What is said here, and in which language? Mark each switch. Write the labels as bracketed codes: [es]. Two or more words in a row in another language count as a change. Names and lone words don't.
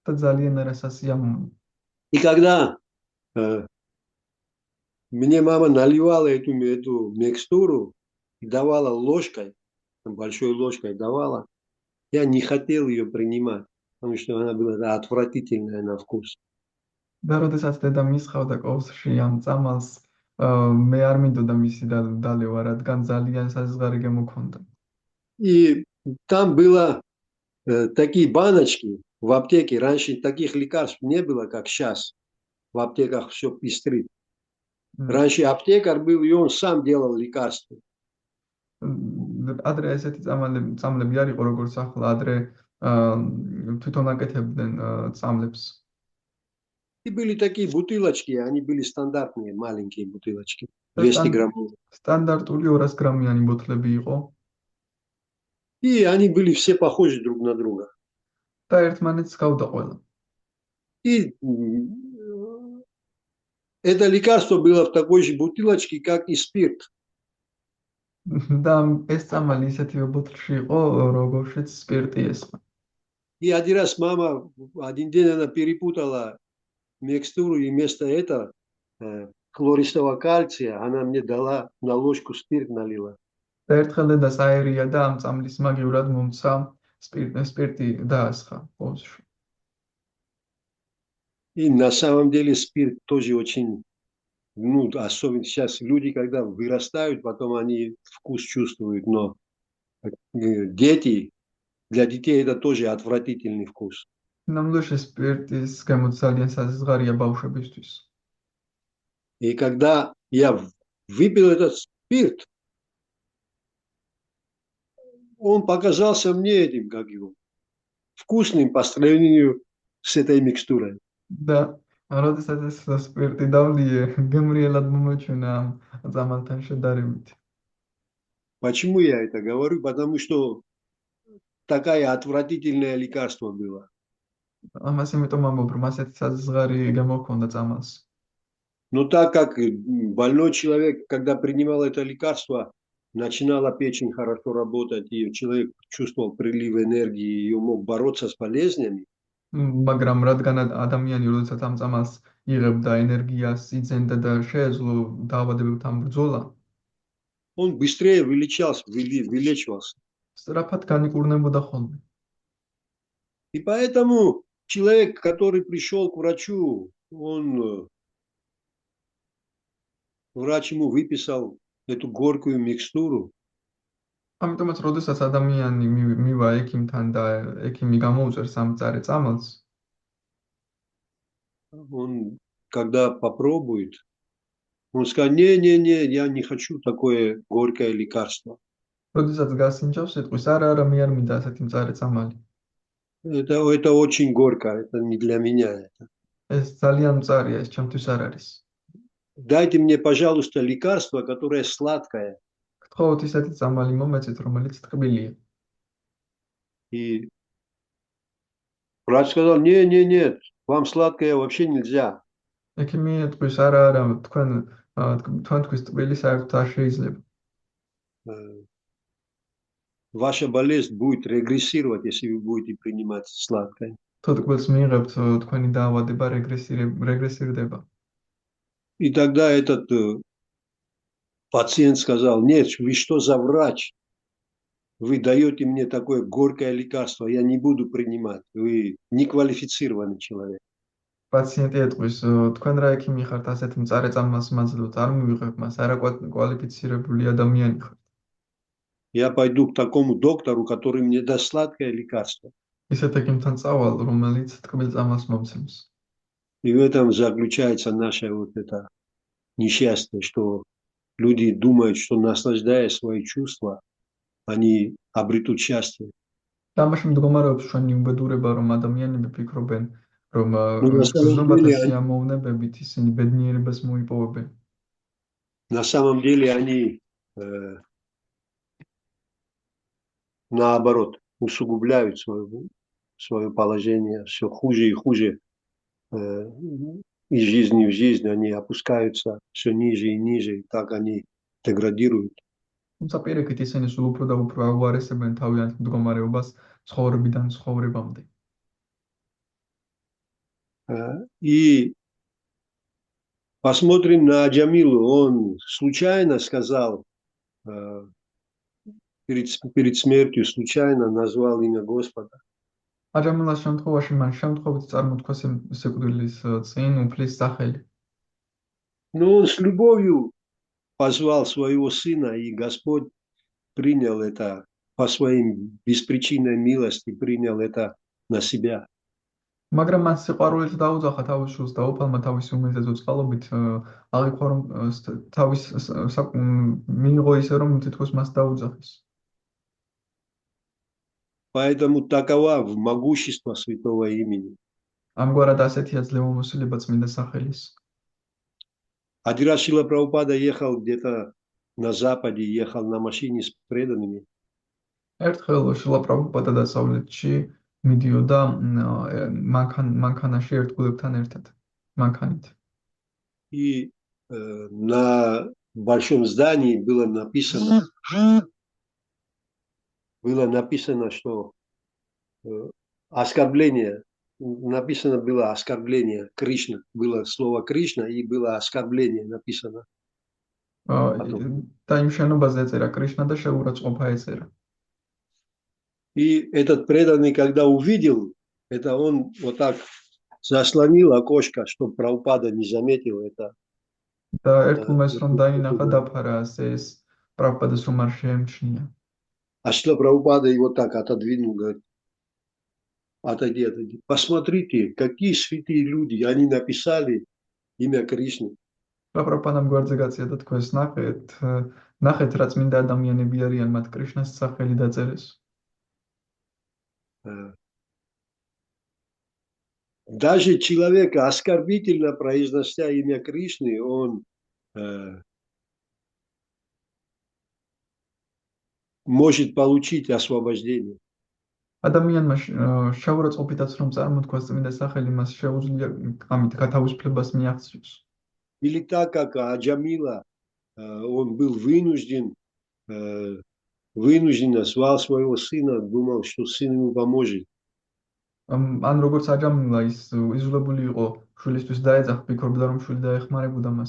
[ru] И когда мне мама наливала эту микстуру и давала ложкой, большой ложкой давала, я не хотел ее принимать, потому что она была отвратительная на вкус. [ka] და როდესაც დედა მისხავდა ковსში ამ წამალს, მე არ მინდოდა მისი დალევა, რადგან ძალიან საზღარი გემოქონდა. [ru] И там было такие баночки в аптеке. Раньше таких лекарств не было, как сейчас. В аптеках все пестрит. Раньше аптекарь был, и он сам делал лекарства. [ka] ადრე ესეთი წამლები არ იყო როგორც ახლა, ადრე თვითონ აკეთებდნენ წამლებს. [ru] И были такие бутылочки, они были стандартные, маленькие бутылочки, 200 граммов. [ka] Стандартული 200 გრამიანი ბოთლები იყო. [ru] И они были все похожи друг на друга. [ka] და ერთმანეთს გავდა ყველა. [ru] И это лекарство было в такой же бутылочке, как и спирт. [ka] და ეს წამალი ისეთივე ბოთლში იყო, როგორშიც სპირტი ესხა. [ru] И один раз мама, один день она перепутала микстуру, и вместо этого хлористого кальция она мне дала на ложку спирт налила. [ka] და ერთხელ დედა საერია და ამ წამლის მაგივრად მომცა სპირტი დაასხა ковსში. [ru] И на самом деле спирт тоже очень, ну, особенно сейчас люди, когда вырастают, потом они вкус чувствуют, но дети, для детей это тоже отвратительный вкус. [ka] ნამდვილში სპირტის გემოთი ძალიან საზღარია ბავშვებისთვის. [ru] И когда я выпил этот спирт, он показался мне этим, как его, вкусным по сравнению с этой микстурой. Да, [ka] როდესაც ეს სპირტი დავლიე, გემრიელად მომეჩვენა ამ წამალთან შედარებით. [ru] Почему я это говорю? Потому что такая отвратительное лекарство было. [ka] Ამას იმიტომ ამბობ, რომ ასეთი საზღარი გემოქონდა წამალს. [ru] Но так как больной человек, когда принимал это лекарство, начинала печень хорошо работать, и человек чувствовал прилив энергии, и мог бороться с болезнями. [ka] მაგრამ რადგან ადამიანი როდესაც ამ წამალს იღებდა ენერგიას, იძენდა და შეეძლო დაავადებებთან ბრძოლა, [ru] он быстрее вылечивался. [ka] სწრაფად განიკურნებოდა ხოლმე. [ru] И поэтому человек, который пришел к врачу, врач ему выписал эту горькую микстуру. [ka] ამიტომაც როდესაც ადამიანი მივა ექიმთან და ექიმი გამოუწერს ამ მწარე წამალს, [ru] он когда попробует, он скажет: не, я не хочу такое горькое лекарство. [ka] როდესაც გასინჯავს, იტყვის: არა, მე არ მინდა ასეთი მწარე წამალი. [ru] Это очень горько, это не для меня. [ka] ეს ძალიან მწარია, ეს ჩემთვის არ არის. [ru] Дайте мне, пожалуйста, лекарство, которое сладкое. [ka] გთხოვთ ისეთი წამალი მომეწით, რომელიც ტკბილია. [ru] И врач сказал: нет, вам сладкое вообще нельзя. [ka] ექიმი იტყვის: არა, თქვენთვის ტკბილი საერთოდ არ შეიძლება. [ru] ваша болезнь будет регрессировать, если вы будете принимать сладкое. [ka] თუ ტკბილს მიიღებთ, თქვენი დაავადება რეგრესირდება. [ru] И тогда этот пациент сказал: нет, вы что за врач? Вы даете мне такое горькое лекарство, я не буду принимать. Вы неквалифицированный человек. [ka] პაციენტი ეტყვის, თქვენ რა ექიმი ხართ, ასეთ მწარე წამას მაძლევთ, არ მივიღებ მას, არაკვალიფიცირებული ადამიანი ხართ. [ru] Я пойду к такому доктору, который мне даст сладкое лекарство. [ka] ისეთ ექიმთან წავალ, რომელიც ტკბილ წამას მომცემს. [ru] И в этом заключается наше вот это несчастье, что люди думают, что наслаждая свои чувства, они обретут счастье. [ka] ამაში მდგომარეობს ჩვენი უბედურება, რომ ადამიანები ფიქრობენ, რომ [ru] на самом [ka] გრძნობათა [ru] деле они- [ka] სიამოვნებებით ისინი ბედნიერებას მოიპოვებენ. [ru] На самом деле они наоборот усугубляют свое положение, все хуже и хуже. Из жизни в жизнь они опускаются все ниже и ниже, и так они деградируют. [ka] თუმცა პირიქით ისინი სულ უფრო და უფრო აუარესებენ თავიანთ მდგომარეობას ცხოვრებიდან ცხოვრებამდე. [ru] И посмотрим на Аджамилу. Он случайно сказал, перед смертью случайно назвал имя Господа. [ka] აჯამილას შემთხვევაში მან შემთხვევით წარმოთქვა სიკვდილის წინ უფლის სახელი. [ru] Но он с любовью позвал своего сына, и Господь принял это по своей беспричинной милости, принял это на себя. [ka] მაგრამ მას სიყვარულით დაუძახა თავის შვილს და უფალმა თავის უმეზეწო წყალობით აღიქვა, რომ თავის მიიღო ისე, რომ თითქოს მას დაუძახის. [ru] Поэтому такова могущество святого имени. [ka] ამგვარად ასეთია ძლევამოსილება წმინდა სახელის. [ru] Один раз Шрила Прабхупада ехал где-то на Западе, ехал на машине с преданными. [ka] ერთხელ შილა პრაბჰუპადა დასავლეთში მიდიოდა მანქანაში ერთგულებთან ერთად, მანქანით. [ru] И на большом здании было написано, что оскорбление, написано было оскорбление Кришна, было слово Кришна и было оскорбление написано. [ka] და იმ შენობაზე ეწერა კრიშნა და შეურაცხყოფა ეწერა. [ru] И этот преданный, когда увидел это, он вот так заслонил окошко, чтобы Прабхупада не заметил это. [ka] და ერთგულმა ის რომ დაინახა დაფარა ასე ეს პრაბჰუპადას რომ არ შეემჩნია. [ru] А Шрила Прабхупада его так отодвинул, говорит: отойди, отойди. Посмотрите, какие святые люди, они написали имя Кришны. [ka] პრაბჰუპადამ გვერდზე გაცია და თქვენს ნახეთ რა წმინდა ადამიანები არიან, მათ კრიშნას სახელი დაწერეს. [ru] Даже человек, оскорбительно произнося имя Кришны, он может получить освобождение. [ka] ადამიანმა შეურაცხყოფითაც რომ წარმოთქვას წმინდა სახელი, მას შეუძლია ამით გათავისუფლებას მიაღწიოს. [ru] Или так, как Аджамила, он был вынужденно звал своего сына, думал, что сын ему поможет. [ka] ან როგორც აჯამილა ის იზოლებული იყო, შვილისთვის დაეძახა, ფიქრობდა რომ შვილი დაეხმარებოდა მას.